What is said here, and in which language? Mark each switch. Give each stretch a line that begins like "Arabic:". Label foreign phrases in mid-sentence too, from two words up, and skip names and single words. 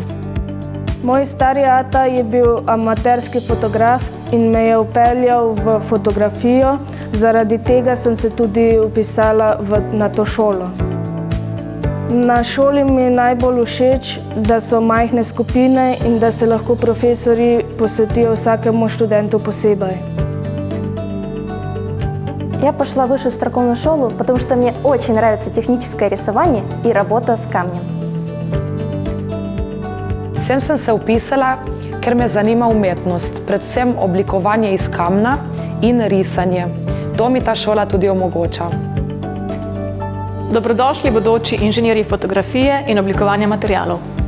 Slovenian: Moj stari ata je bil amaterski fotograf in me je vpeljal v fotografijo. Zaradi tega sem se tudi vpisala na to šolo. Na šoli mi je najbolj všeč, da so majhne skupine in da se lahko profesorji posvetijo vsakemu študentu posebej.
Russian: Я пошла в высшую строкольную школу, потому что мне очень нравится техническое рисование и работа с камнем.
Slovenian: Sem se vpisala, ker me zanima umetnost, predvsem oblikovanje iz kamna in risanje. To mi ta šola tudi omogoča. Dobrodošli bodoči inženirji fotografije in oblikovanja materialov.